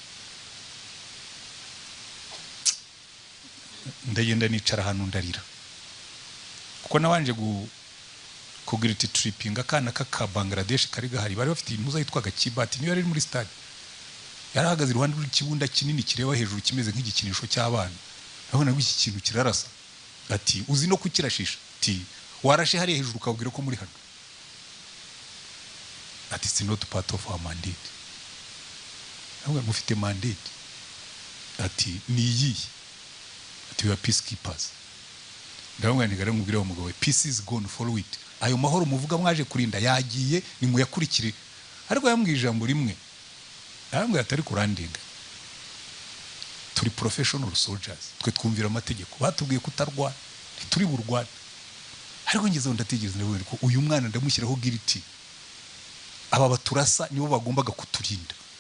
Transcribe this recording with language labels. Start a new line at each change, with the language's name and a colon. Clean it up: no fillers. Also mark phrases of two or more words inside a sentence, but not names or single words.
Kinyarwanda: Ndagenda nicara hano ndarira kuko nabanje kugira tripping akana ka Bangladesh kari gahari, bari bafite impuza yitwaga Kibati, niyo yari muri stade. Yarahagaze iruhande rw'ikibunda kinini kireba hejuru kimeze nk'igikinisho cy'abana. Nabona iki kintu kirarasa, ati uzi no kukirashisha, ati warashe hari hejuru ukabwira ko muri hano, ati
English: it's not part of our mandate.
Kinyarwanda: Nabwo mufite mandate, ati ni iyi, ati
English: we are peacekeepers.
Kinyarwanda: Ndabona nigara ngubwira umugabo we,
English: peace is gone, follow it.
Kinyarwanda: Ayo mahoro muvuga mwaje kurinda yagiye ni muyakurikire. Ariko yambwiye ijambo rimwe, yambwiye atari kurandinga, turi
English: professional soldiers,
Kinyarwanda: twe twumvira amategeko, batubwiye kutarwana ntituri burwana. Ariko ngezeho ndategereza ndabona ko uyu mwana ndamushyiraho guilty, aba baturasa nibo bagombaga kuturinda.